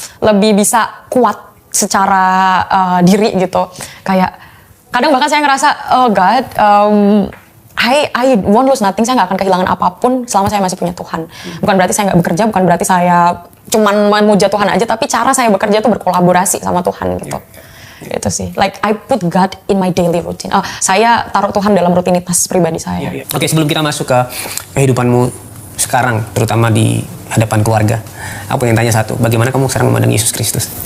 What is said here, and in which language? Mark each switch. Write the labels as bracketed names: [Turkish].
[Indonesian] Lebih bisa kuat secara diri gitu. Kayak kadang bahkan saya ngerasa, [English] oh God, I won't lose nothing. [Indonesian] Saya nggak akan kehilangan apapun selama saya masih punya Tuhan. Bukan berarti saya nggak bekerja, bukan berarti saya cuman memuja Tuhan aja, tapi cara saya bekerja itu berkolaborasi sama Tuhan gitu. Itu sih, [English] like I put God in my daily routine. [Indonesian] Saya taruh Tuhan dalam rutinitas pribadi saya. Oke, sebelum kita masuk ke kehidupanmu sekarang, terutama di hadapan keluarga, aku yang tanya satu, bagaimana kamu sekarang memandang Yesus Kristus?